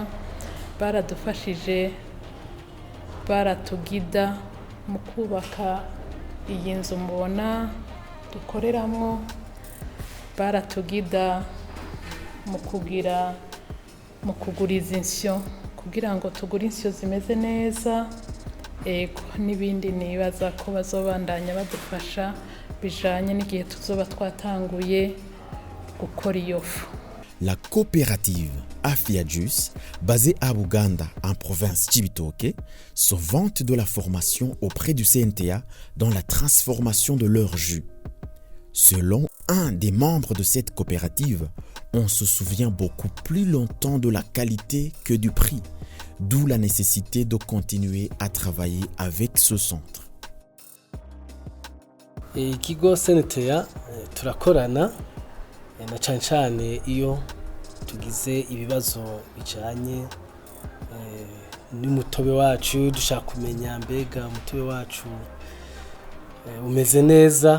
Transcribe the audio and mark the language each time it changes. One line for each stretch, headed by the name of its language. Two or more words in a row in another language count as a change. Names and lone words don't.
Rundi: Baradufashije, baratugida mu kubaka iyi nzu mubona dukoreramwo, baratugida mu kuguriza insyo kugira ngo tugure insyo zimeze neza, n'ibindi nibaza ko bazobandanya badufasha bijanye n'igihe tuzoba twatanguye gukora iyo fu.
French: La coopérative Afiajus, basée à Buganda, en province Cibitoke, se vante de la formation auprès du CNTA dans la transformation de leur jus. Selon un des membres de cette coopérative, on se souvient beaucoup plus longtemps de la qualité que du prix, d'où la nécessité de continuer à travailler avec ce centre.
Rundi: Ikigo CNTA turakorana na cyane iyo tugize ibibazo bijanye n'umutobe wacu, dushaka kumenya mbega umutobe wacu umeze neza.